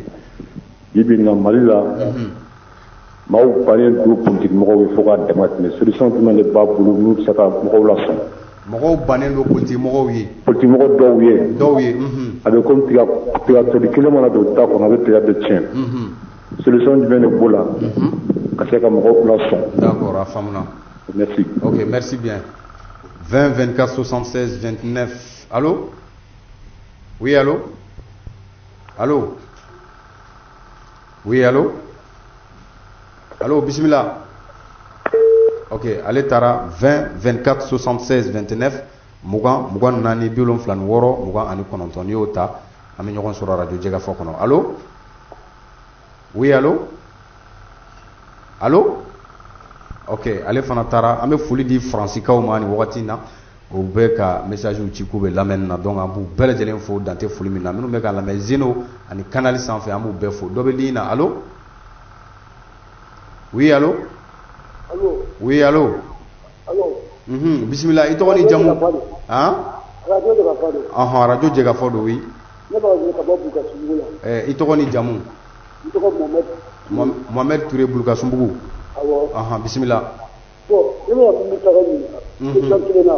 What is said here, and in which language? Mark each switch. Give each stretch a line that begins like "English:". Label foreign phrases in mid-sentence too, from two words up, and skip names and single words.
Bambara: bi bi in na Mali la maaw bannen don politique mɔgɔw ye fo k'a dama tɛmɛ solution jumɛn de b'a bolo n'u bɛ se ka mɔgɔw lasɔn mɔgɔw bannen don politique mɔgɔw ye politique mɔgɔ dɔw ye a bɛ komi tiga toli kelen mana don da kɔnɔ a bɛ tiga bɛɛ tiɲɛ solution jumɛn de b'o la ka se ka mɔgɔw lasɔn d'accord a faamuna
French: merci ok merci bien
Bambara: 20 24 76 29
French: allo oui allo allo oui allo allo bisimila ok
Bambara: ale taara 20 24 76 29 mugan mugan naani 76 mugan ani kɔnɔntɔn n'i y'o ta an bɛ ɲɔgɔn sɔrɔ radio Jɛgɛfɔ kɔnɔ
French: allo oui allo allo ok
Bambara: ale fana taara an bɛ foli di faransikanw ma nin wagati in na o bɛ ka message ci k'u bɛ lamɛnni na donc an b'u bɛɛ lajɛlen fo dan tɛ foli min na minnu bɛ ka lamɛn Zeno ani canal sanfɛ an b'u bɛɛ fo dɔ bɛ ligne na
French: allo oui allo allo oui allo allo
Bambara: bisimila i tɔgɔ ni jamu radio Jɛgɛfɔ don radio Jɛgɛfɔ don oui ne b'a wele ka bɔ Bulukasunbugu la i tɔgɔ ni jamu n tɔgɔ Mohamed Touré Bulukasunbugu awɔ bisimila bon ne bɛ mun taga ɲininka question kelen na